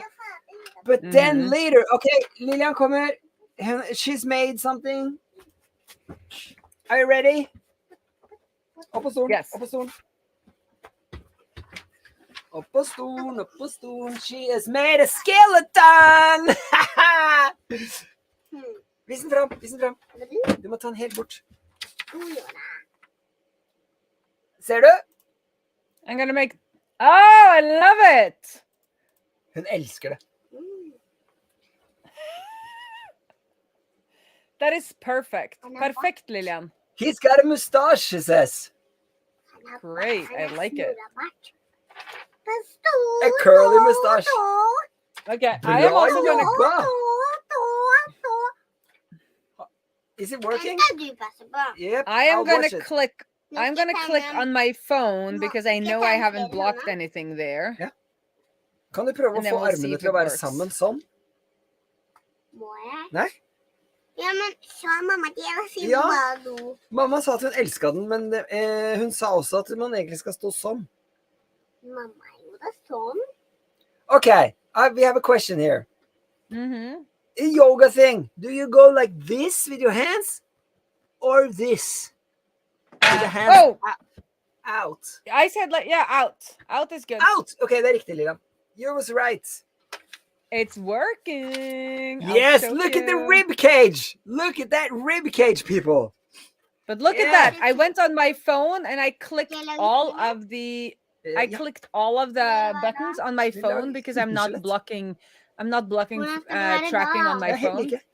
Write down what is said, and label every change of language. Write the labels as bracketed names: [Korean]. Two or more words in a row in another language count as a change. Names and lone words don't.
[English] But then later, okay, Lilian, come here. She's made something. Are you ready? Yes. Up a stone. She has made a skeleton! [Norwegian] Vis den fram. Du må ta den helt bort. Ser du? [English] I'm gonna make... Oh, I love it! [Norwegian] Hun elsker det. [English] That is perfect. Perfect, Lilian. He's got a mustache, she says. Great, I like it. A curly mustache. Okay, I am also gonna... Is it working? Yep. I am gonna click... I'm gonna click on my phone because I know I haven't blocked anything there. [Norwegian] Ja. Kan du prøve å få armene til å være sammen sånn? Må jeg? Nei? Ja, men sa mamma at jeg sier Ja. bado. Mamma sa at hun elsket den, men hun sa også at man egentlig skal stå sånn. Mamma gjorde sånn. [English] Okay, we have a question here. Mm-hmm. A yoga thing. Do you go like this with your hands or this? With the hands out. I said out. Out is good. Out. [Norwegian] Okay, det er riktig, Lilian. [English] You was right. It's working. Yes, look at the rib cage. Look at that rib cage, people. But look at that. I went on my phone and I clicked all of the clicked all of the buttons on my phone because I'm not blocking tracking on my phone.